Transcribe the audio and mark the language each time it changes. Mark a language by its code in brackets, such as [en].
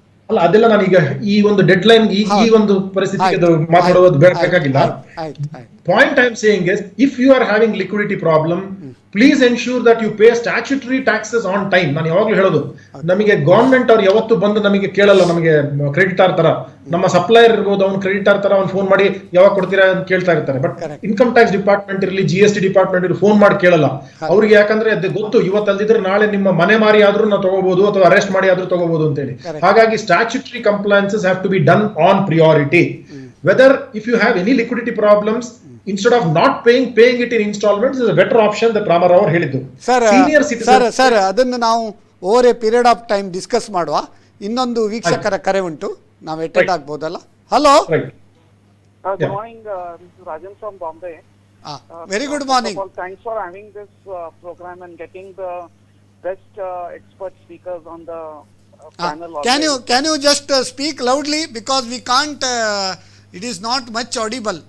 [kn] ಅಲ್ಲ, ಅದೆಲ್ಲ ನಾನೀಗ ಈ ಒಂದು ಡೆಡ್ ಲೈನ್, ಈ ಒಂದು ಪರಿಸ್ಥಿತಿಗೆ ಮಾತಾಡೋದು ಬೇಕಾಗಿಲ್ಲ. [en] Point I am saying is, if you are having liquidity problem, please ensure that you pay statutory taxes on time. [kn] ನಾನು ಯಾವಾಗಲೂ ಹೇಳೋದು, ನಮಗೆ ಗವರ್ಮೆಂಟ್ ಅವ್ರು ಯಾವತ್ತು ಬಂದು ನಮಗೆ ಕೇಳಲ್ಲ. ನಮಗೆ ಕ್ರೆಡಿಟಾರ್ ತರ, ನಮ್ಮ ಸಪ್ಲೈಯರ್ ಇರ್ಬೋದು, ಅವ್ನು ಕ್ರೆಡಿಟಾರ್ ತರ ಅವ್ನು ಫೋನ್ ಮಾಡಿ ಯಾವಾಗ ಕೊಡ್ತೀರಾ ಅಂತ ಕೇಳ್ತಾ ಇರ್ತಾರೆ. ಬಟ್ ಇನ್ಕಮ್ ಟ್ಯಾಕ್ಸ್ ಡಿಪಾರ್ಟ್ಮೆಂಟ್ ಇರಲಿ, GST ಡಿಪಾರ್ಟ್ಮೆಂಟ್ ಇರಲಿ, ಫೋನ್ ಮಾಡಿ ಕೇಳಲ್ಲ. ಅವ್ರಿಗೆ ಯಾಕಂದ್ರೆ ಅದು ಗೊತ್ತು, ಇವತ್ತಲ್ದಿದ್ರೆ ನಾಳೆ ನಿಮ್ಮ ಮನೆ ಮಾರಿ ಆದ್ರೂ ನಾವು ತಗೋಬಹುದು ಅಥವಾ ಅರೆಸ್ಟ್ ಮಾಡಿ ಆದ್ರೂ ತಗೋಬಹುದು ಅಂತ ಹೇಳಿ. [en] ಹಾಗಾಗಿ statutory compliances have to be done on priority. Whether if you have any liquidity problems, instead of not paying it in installments is a better option that Ramarao [kn] ಅವರು ಹೇಳಿದ್ದು. ಸರ್ ಅದನ್ನು ನಾವು [en] over a period of time [kn] discuss ಮಾಡುವ. ಇನ್ನೊಂದು ವೀಕ್ಷಕರ ಕರೆ ಉಂಟು, ನಾವು ಅಟೆಂಡ್ ಆಗ್ಬೋದಲ್ಲ? [en] Hello, good morning, Rajan from Bombay. Very good morning. Thanks for having this program and getting the best expert speakers on the panel. Can you just speak loudly, because we can't it is not much audible.